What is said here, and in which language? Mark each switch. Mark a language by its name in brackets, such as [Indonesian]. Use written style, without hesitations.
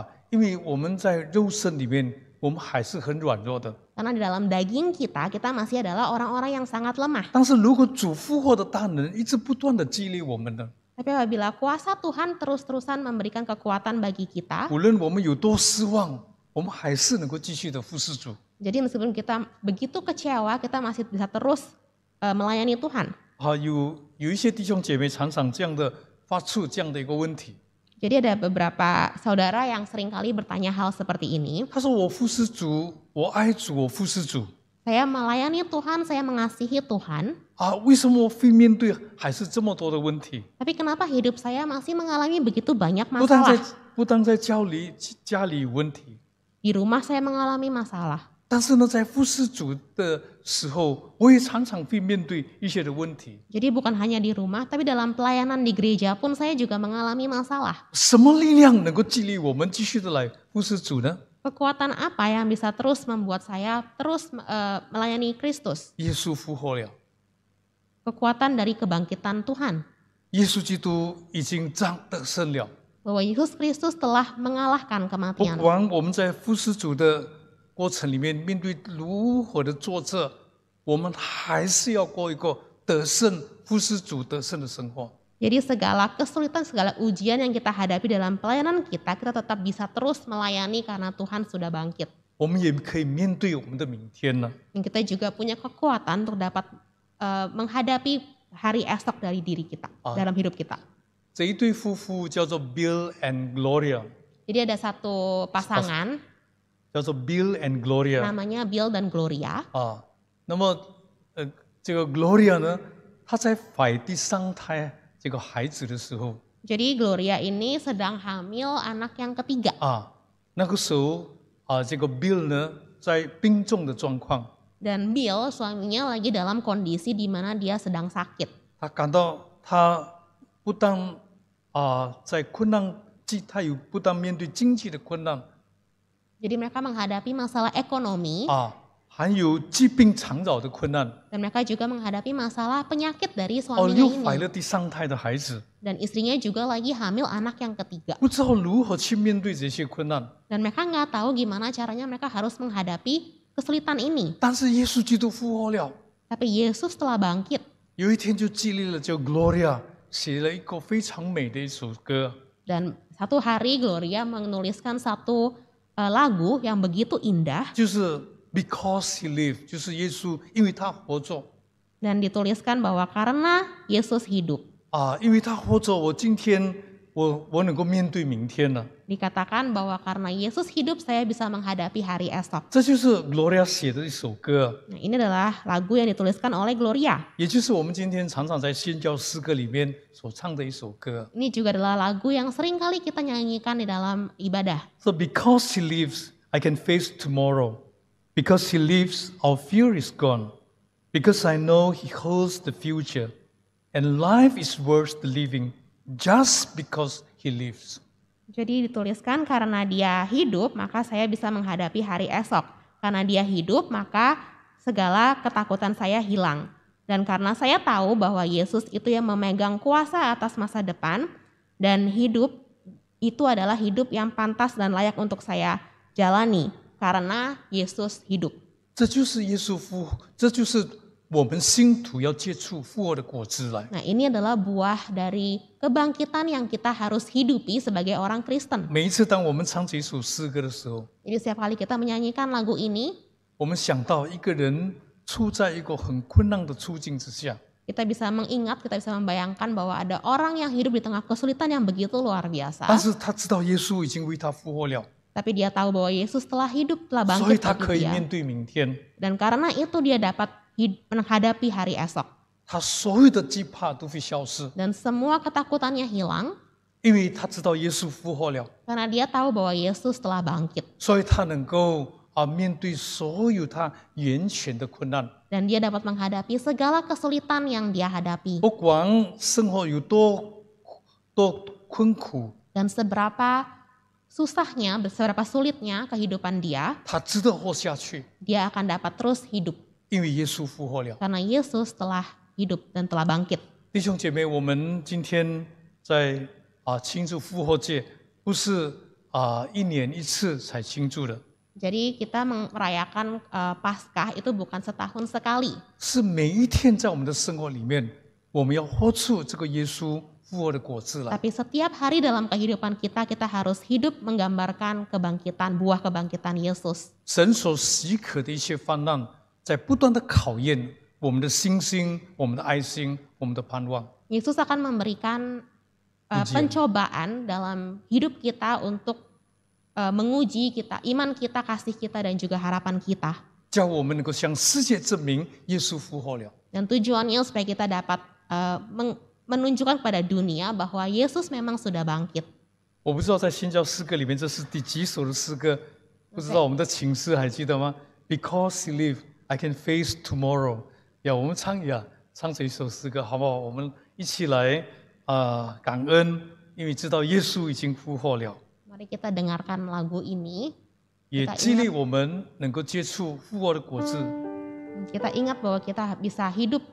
[Chinese] 因为我们在肉身里面，我们还是很软弱的。 [Indonesian] Karena di dalam daging kita masih adalah orang-orang yang sangat lemah. [Chinese] 但是如果主复活的大能一直不断的激励我们呢， [Indonesian] Tapi apabila kuasa Tuhan terus-terusan memberikan kekuatan bagi kita, [Chinese] 无论我们有多失望，我们还是能够继续的服侍主。 [Indonesian] jadi meskipun kita begitu kecewa, kita masih bisa terus melayani Tuhan. [Chinese] 有一些弟兄姐妹常常这样的发出这样的一个问题， [Indonesian] Jadi ada beberapa saudara yang seringkali bertanya hal seperti ini. [Chinese] 他说：“我服侍主，我爱主，我服侍主。” [Indonesian] Saya melayani Tuhan, saya mengasihi Tuhan. [Chinese] 为什么会面对还是这么多的问题？ [Indonesian] Tapi kenapa hidup saya masih mengalami begitu banyak [Chinese] 不但 [Indonesian] masalah? [Chinese] 在家里有问题， [Indonesian] Di rumah saya mengalami masalah. [Chinese] 但是呢，在服侍主的时候，我也常常会面对一些的问题。 [Indonesian] Jadi bukan hanya di rumah, tapi dalam pelayanan di gereja pun saya juga mengalami masalah. [Chinese] 什么力量能够激励我们继续的来服侍主呢？ [Indonesian] Kekuatan apa yang bisa terus membuat saya terus melayani Kristus? [Chinese] 耶稣复活了， [Indonesian] Kekuatan dari kebangkitan Tuhan. [Chinese] 耶稣基督已经得胜了。 [Indonesian] Bahwa Yesus Kristus telah mengalahkan [Chinese] 不 [Indonesian] kematian. [Chinese] 管我们在服侍主的过程里面面对如何的挫折，我们还是要过一个得胜服侍主得胜的生活。 [Indonesian] Jadi segala kesulitan, segala ujian yang kita hadapi dalam pelayanan kita tetap bisa terus melayani karena Tuhan sudah bangkit. [Chinese] 我们也可以面对我们的明天呢。 [Indonesian] Dan kita juga punya kekuatan untuk dapat menghadapi hari esok dari diri kita, dalam hidup kita. [Chinese] 这一对夫妇叫做 Bill and Gloria， [Indonesian] Jadi ada satu pasangan [Chinese] 叫做 Bill and Gloria [Indonesian] namanya Bill dan Gloria. [Chinese] 那么这个 Gloria 呢，她在怀第三胎这个孩子的时候 [Indonesian] Jadi Gloria ini sedang hamil anak yang ketiga. [Chinese] 那个时候这个 Bill 呢在病重的状况， [Indonesian] Dan Bill suaminya lagi dalam kondisi di mana dia sedang sakit. [Chinese] 他感到他不但在困难，他有不但面对经济的困难 [Indonesian] Jadi mereka menghadapi masalah ekonomi [Chinese] 还有疾病缠绕的困难， [Indonesian] dan mereka juga menghadapi masalah penyakit dari suaminya [Chinese] 又怀 [Indonesian] ini. [Chinese] 了第三胎的孩子， [Indonesian] Dan istrinya juga lagi hamil anak yang ketiga. [Chinese] 不知道如何去面对这些困难。 [Indonesian] Dan mereka nggak tahu gimana caranya mereka harus menghadapi kesulitan ini. [Chinese] 但是耶稣基督复活了， [Indonesian] Tapi Yesus telah bangkit. [Chinese] 有一天就激励了叫 Gloria 写了一个非常美的一首歌。 [Indonesian] Dan satu hari Gloria menuliskan satu lagu yang begitu indah. [Chinese] 就是 Because He Lived， 就是耶稣，因为他活着 [Indonesian] Dan dituliskan bahwa karena Yesus hidup. [Chinese] 因为他活着，我今天我能够面对明天了。 [Indonesian] Dikatakan bahwa karena Yesus hidup saya bisa menghadapi hari esok. [Chinese] 这就是 Gloria 写的一首歌， [Indonesian] Nah, ini adalah lagu yang dituliskan oleh Gloria. [Chinese] 也就是我们今天常常在宣教诗歌里面所唱的一首歌。 [Indonesian] Ini juga adalah lagu yang sering kali kita nyanyikan di dalam ibadah. [English] So because He lives, I can face tomorrow. Because He lives, our fear is gone. Because I know He holds the future. And life is worth the living just because He lives. [Indonesian] Jadi dituliskan karena dia hidup maka saya bisa menghadapi hari esok. Karena dia hidup maka segala ketakutan saya hilang. Dan karena saya tahu bahwa Yesus itu yang memegang kuasa atas masa depan. Dan hidup itu adalah hidup yang pantas dan layak untuk saya jalani. Karena Yesus hidup. [Chinese] 这就是耶稣复活，这就是我们信徒要接触复活的果子来。 [Indonesian] Nah, ini adalah buah dari kebangkitan yang kita harus hidupi sebagai orang Kristen. [Chinese] 每一次当我们唱这首诗歌的时候， [Indonesian] Jadi setiap kali kita menyanyikan lagu ini, [Chinese] 我们想到一个人处在一个很困难的处境之下， [Indonesian] Kita bisa mengingat, kita bisa membayangkan bahwa ada orang yang hidup di tengah kesulitan yang begitu luar [Chinese] 但 [Indonesian] biasa. [Chinese] 是他知道耶稣已经为他复活了， [Indonesian] Tapi dia tahu bahwa Yesus telah hidup, telah [Chinese] 所以 [Indonesian] bangkit [Chinese] 他可 [Indonesian] bagi [Chinese] 以 [Indonesian] dia. [Chinese] 面对明天， [Indonesian] Dan karena itu dia dapat menghadapi hari esok. [Chinese] 他所有的惧怕都会消失， [Indonesian] Dan semua ketakutannya hilang [Chinese] 因为他知道耶稣复活了， [Indonesian] karena dia tahu bahwa Yesus telah bangkit. [Chinese] 所以他能够面对所有他眼前的困难， [Indonesian] Dan dia dapat menghadapi segala kesulitan yang dia hadapi. [Chinese] 不管生活有多困苦， [Indonesian] Dan seberapa susahnya, seberapa sulitnya kehidupan dia, [Chinese] 他值得活下去， [Indonesian] dia akan dapat terus hidup. [Chinese] 因为耶稣复活了。 [Indonesian] Karena Yesus telah hidup dan telah bangkit. [Chinese] 弟兄姐妹，我们今天在庆祝复活节，不是1年1次才庆祝的， [Indonesian] Jadi kita merayakan Paskah itu bukan setahun sekali. [Chinese] 是每一天在我们的生活里面，我们要活出这个耶稣复活的果子来。 [Indonesian] Tapi setiap hari dalam kehidupan kita, kita harus hidup menggambarkan kebangkitan, buah kebangkitan Yesus. [Chinese] 神所许可的一切患难，在不断的考验我们的信心、我们的爱心、我们的盼望。 [Indonesian] Yesus akan memberikan pencobaan dalam hidup kita untuk menguji kita, iman kita, kasih kita, dan juga harapan kita. [Chinese] 叫我们能够向世界证明耶稣复活了。 [Indonesian] Dan tujuannya supaya kita dapat menunjukkan kepada dunia bahwa Yesus memang sudah bangkit. [Chinese] 我不知道在新教诗歌里面这是第几首的诗歌，不知道我们的请诗还记得吗 ？ [English] Because He lives, I can face tomorrow。 [Chinese] 我们唱这一首诗歌好不好？我们一起来感恩，因为知道耶稣已经复活了。 [Indonesian] Mari kita dengarkan lagu ini. [Chinese] 也激励我们能够接触复活的果子。 [Indonesian] Kita ingat bahwa kita bisa hidup